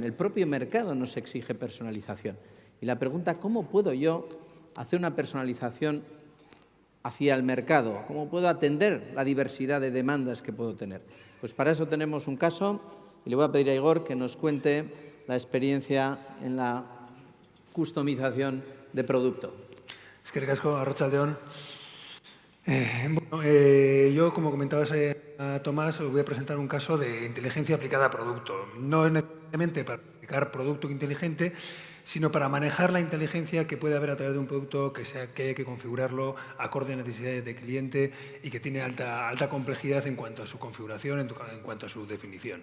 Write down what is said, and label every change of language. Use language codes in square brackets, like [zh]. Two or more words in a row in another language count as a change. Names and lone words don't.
[es] El propio mercado nos exige personalización. Y la pregunta, ¿cómo puedo yo hacer una personalización hacia el mercado? ¿Cómo puedo atender la diversidad de demandas que puedo tener? Pues para eso tenemos un caso y le voy a pedir a Igor que nos cuente la experiencia en la customización de producto. [eu] Eskerrik asko, arratsaldeon. [es] Yo, como comentabas a Tomás, os voy a presentar un caso de inteligencia aplicada a producto. No es necesariamente para aplicar producto inteligente, sino para manejar la inteligencia que puede haber a través de un producto que hay que configurarlo acorde a necesidades del cliente y que tiene alta complejidad en cuanto a su configuración, en cuanto a su definición.